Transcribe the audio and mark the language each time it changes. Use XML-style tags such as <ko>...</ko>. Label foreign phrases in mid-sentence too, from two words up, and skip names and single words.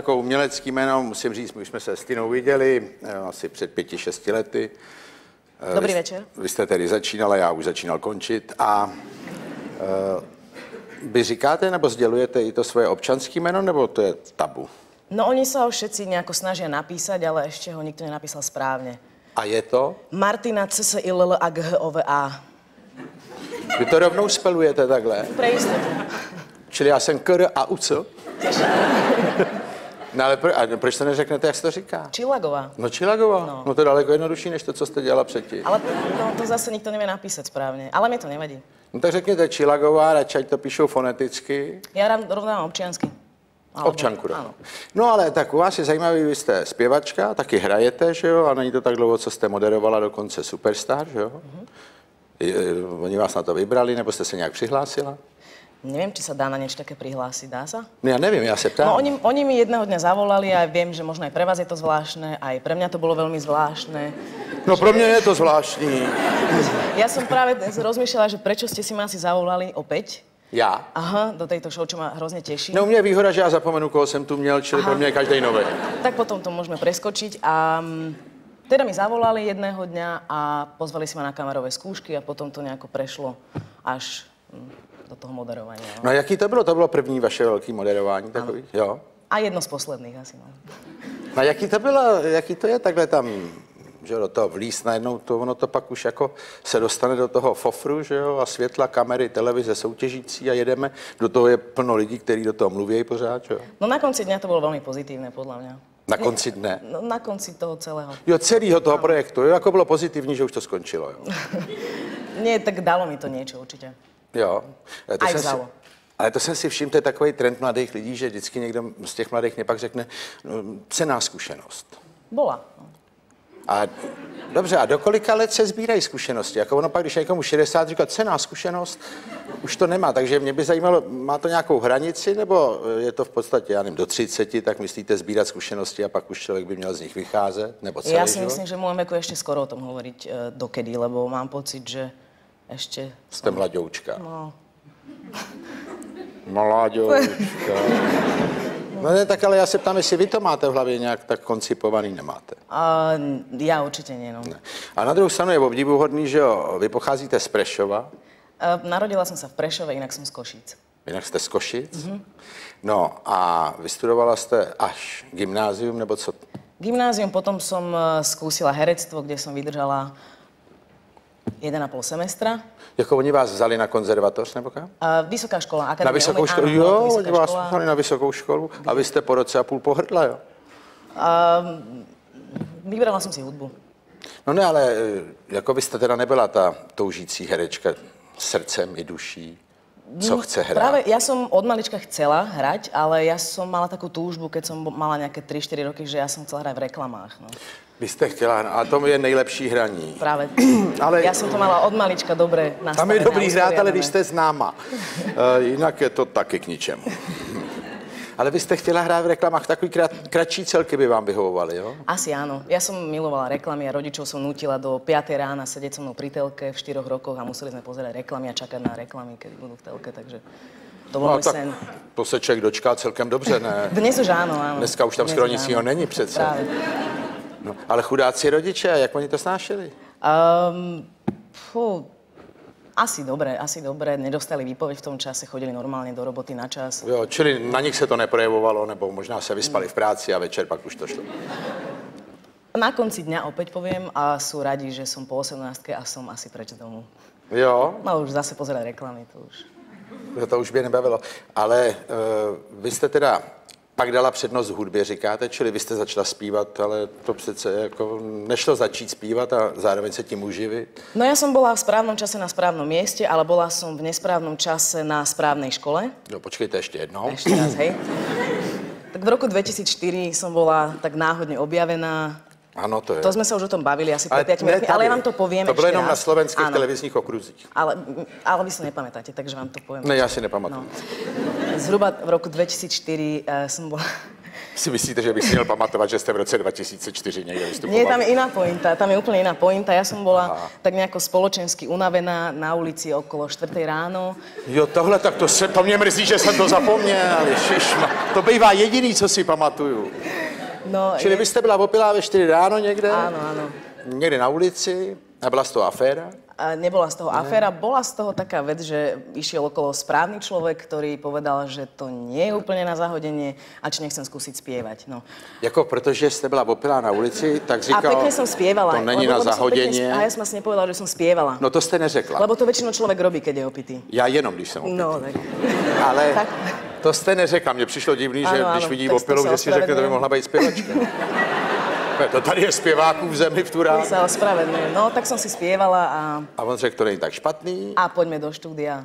<cs>jako umělecký jméno, musím říct, my jsme se s Tinou viděli asi před 5-6 lety. Dobrý večer. Vy jste tedy začínala, já už začínal končit a vy říkáte nebo sdělujete i to svoje občanské jméno, nebo to je tabu?</cs> <sk>No oni sa ho všetci nejako snažia napísať, ale ešte ho nikto nenapísal správne. A je to? Martina CSILL-A-G-H-O-V-A.</sk> <cs>Vy to rovnou spelujete takhle?</cs> <sk>Pre istotu.</sk> <cs>Čili já jsem KR a UC? No ale proč to neřeknete, jak se to říká? Čilagová. No Čilagová. No to je daleko jednodušší, než to, co jste dělala předtím.</cs> <sk>Ale no, to zase nikto nevie napísať správne. Ale mi to nevadí.</sk> <cs>No tak řekněte Čilagová, radši to píšou foneticky.</cs> <sk>Ja rovnám občiansky.</sk> <cs>Občanku. Ano. No ale tak u vás je zajímavý, vy jste zpěvačka, taky hrajete, že jo? A není to tak dlouho, co jste moderovala dokonce Superstar, že jo? Oni vás na to vybrali, nebo jste se nějak přihlásila?</cs> <sk>Neviem, či sa dá na niečo také prihlásiť. Dá sa?</sk> <cs>No ja neviem, ja sa ptám.</cs> <sk>No oni mi jedného dňa zavolali a viem, že možno aj pre vás je to zvláštne, aj pre mňa to bolo veľmi zvláštne.</sk> <cs>No pro mňa je to zvláštní.</cs> <sk>Ja som práve rozmýšľala, že prečo ste si ma asi zavolali opäť.</sk> <cs>Já?</cs> <sk>Aha, do tejto show, čo ma hrozne teší.</sk> <cs>No mě je výhoda, že já zapomenu, koho jsem tu měl, čili pro mě je každý nový.</cs> <sk>Tak potom to môžeme preskočiť a teda mi zavolali jedného dňa a pozvali si ma na kamerové skúšky a potom to nejako prešlo až do toho moderovania.</sk> <cs>No a jaký to bylo? To bylo první vaše velké moderování takový, jo? A jedno z posledných asi, no. No a jaký to bylo, jaký to je takhle tam, že do toho vlíz najednou, to ono to pak už jako se dostane do toho fofru, že jo, a světla, kamery, televize soutěžící a jedeme. Do toho je plno lidí, kteří do toho mluví pořád, že jo?</cs> <sk>No na konci dňa to bolo veľmi pozitívne, podľa mňa.</sk> <cs>Na konci dne? No,</cs> <sk>na konci toho celého.</sk> <cs>Jo, celého toho projektu, jo, jako bylo pozitivní, že už to skončilo, jo?</cs> <sk>Nie, tak dalo mi to niečo určite.</sk> <cs>Jo.</cs> <sk>Aj vzalo.</sk> <cs>Ale to jsem si všiml, to je takový trend mladých lidí, že vždycky někdo z těch mladých mě pak řekne cenná zkušenost.</cs> <sk>Bola.</sk> <cs>A dobře, a do kolika let se sbírají zkušenosti? Jako ono pak, když je někomu 60, říká cenná zkušenost, už to nemá. Takže mě by zajímalo, má to nějakou hranici, nebo je to v podstatě, já nevím, do 30, tak myslíte sbírat zkušenosti a pak už člověk by měl z nich vycházet? Nebo celý</cs> <sk>Ja si</sk> <cs>život?</cs> <sk>myslím, že v môjom veku ešte skoro o tom hovoriť dokedy, lebo mám pocit, že ešte...</sk> <cs>Jste mladoučka. No. Mladoučka. No ne, tak ale já se ptám, jestli vy to máte v hlavě nějak tak koncipovaný, nemáte.</cs> <sk>Ja určite nie, no.</sk> <cs>Ne. A na druhou stranu je obdivuhodný, že jo, vy pocházíte z Prešova.</cs> <sk>Narodila som sa v Prešove, inak som z Košíc.</sk> <cs>Jinak jste z Košic. No a vystudovala jste až gymnázium, nebo co?</cs> <sk>Gymnázium, potom som skúsila herectvo, kde som vydržala 1,5 semestra.</sk> <cs>Jako oni vás vzali na konzervatoř, nebo kam?</cs> <sk>Vysoká škola, akadémia.</sk> <cs>Na vysokou školu?</cs> <sk>Áno,</sk> <cs>Jo,</cs> <sk>vysoká</sk> <cs>oni vás</cs> <sk>škola.</sk> <cs>vzali na vysokou školu a vy jste po roce a půl pohrdla, jo?</cs> <sk>Vybrala som si hudbu.</sk> <cs>No ne, ale jako vy jste teda nebyla ta toužící herečka srdcem i duší, co chce hrát.</cs> <sk>Práve ja som od malička chcela hrať, ale ja som mala takú túžbu, keď som mala nejaké 3-4 roky, že ja som chcela hrať v reklamách.</sk> <cs>No. Vy jste chtěla, a to je nejlepší hraní.</cs> <sk>Práve.</sk> <cs>Ale</cs> <sk>Ja som to mala od malička dobre nastavené.</sk> <cs>tam je dobrý hrát, ale</cs> <sk>usporiadané.</sk> <cs>když jste známa. Jinak je to taky k ničemu. Ale vy jste chtěla hrát v reklamách, takový kratší celky by vám vyhovovaly, jo?</cs> <sk>Asi áno. Ja som milovala reklamy a rodičov som nutila do 5. rána sedieť so mnou pri telke v 4 rokoch a museli sme pozerať reklamy a čakať na reklamy, kedy budú v telke, takže to bol môj</sk> <cs>tak</cs> <sk>sen.</sk> <cs>to se člověk dočká celkem dobře, ne?</cs> <sk>Dnes už áno, áno.</sk> <cs>Dneska už tam</cs> <sk>Dnes</sk> <cs>skoro</cs> <sk>už</sk> <cs>nic</cs> <sk>áno.</sk> <cs>jiného není přece.</cs> <sk>Práve.</sk> <cs>No, ale chudáci rodiče, jak oni to snášeli?</cs> <sk>Asi dobre. Nedostali výpoveď v tom čase, chodili normálne do roboty na čas.</sk> <cs>Jo, čili na nich se to neprojevovalo, nebo možná se vyspali v práci a večer pak už to šlo.</cs> <sk>Na konci dňa opäť poviem a sú radi, že som po 18 a som asi preč z domu.</sk> <cs>Jo,</cs> <sk>No už zase pozerať reklamy, to už. to už by nebavilo.</sk> <cs>Ale vy jste teda pak dala přednost hudbě, říkáte, čili vy jste začala zpívat, ale to přece jako nešlo začít zpívat a zároveň se tím uživit.</cs> <sk>No ja som bola v správnom čase na správnom mieste, ale bola som v nesprávnom čase na správnej škole.</sk> <cs>No počkejte ještě jednou.</cs> <sk>Ešte raz, hej. Tak v roku 2004 som bola tak náhodne objavená.</sk> <cs>Ano, to je.</cs> <sk>To sme sa už o tom bavili asi pred 5 rokmi, ale ja vám to poviem</sk> <cs>to bylo</cs> <sk>ešte</sk> <cs>jenom</cs> <sk>raz.</sk> <cs>na slovenských</cs> <sk>Áno.</sk> <cs>televizních okruzích.</cs> <sk>Ale vy si nepamätáte, takže vám to poviem.</sk> <cs>Ne, já si nepamatuju.</cs> <sk>Zhruba v roku 2004 som bola...</sk> <cs>Si myslíte, že bych si měl pamatovat, že jste v roce 2004 někde vystupovali?</cs> <sk>Nie, tam je iná pointa, tam je úplne iná pointa. Ja som bola tak nejako spoločensky unavená na ulici okolo 4 ráno.</sk> <cs>Jo, tohle, tak to mě mrzí, že jsem to zapomněl. Ježišma, to bývá jediný, co si pamatuju. No, Čili vy jste byla opilá ve 4 ráno někde?</cs> <sk>Áno, áno.</sk> <cs>Někde na ulici? A byla z toho aféra?</cs> <sk>A nebola z toho aféra, bola z toho taká vec, že išiel okolo správny človek, ktorý povedal, že to nie je úplne na zahodenie a či nechcem skúsiť spievať.</sk> <cs>No. Jako protože jste byla opilá na ulici, tak říkal,</cs> <sk>A pekne som spievala.</sk> <cs>to není</cs> <sk>na zahodenie. A ja som asi nepovedala, že som spievala.</sk> <cs>No to jste neřekla.</cs> <sk>Lebo to väčšinou človek robí, keď je opitý.</sk> <cs>Já jenom, když jsem opitý.</cs> <sk>No, tak.</sk> <cs>Ale</cs> <sk>Tak.</sk> <cs>to jste neřekla. Mně přišlo divný, že</cs> <sk>Ano,</sk> <cs>když</cs> <sk>ano,</sk> <cs>vidí</cs> <sk>tak</sk> <cs>opilu,</cs> <sk>to</sk> <cs>že</cs> <sk>se</sk> <cs>si řekne, to by</cs> <sk>ospravedlňujem.</sk> <cs>mohla být zpěvačka. To tady je zpěváků v zemi v Turá.</cs> <sk>Sa ospravedlňujem. No, tak som si spievala</sk> <cs>A on řekl, to není tak špatný.</cs> <sk>a poďme do štúdia.</sk>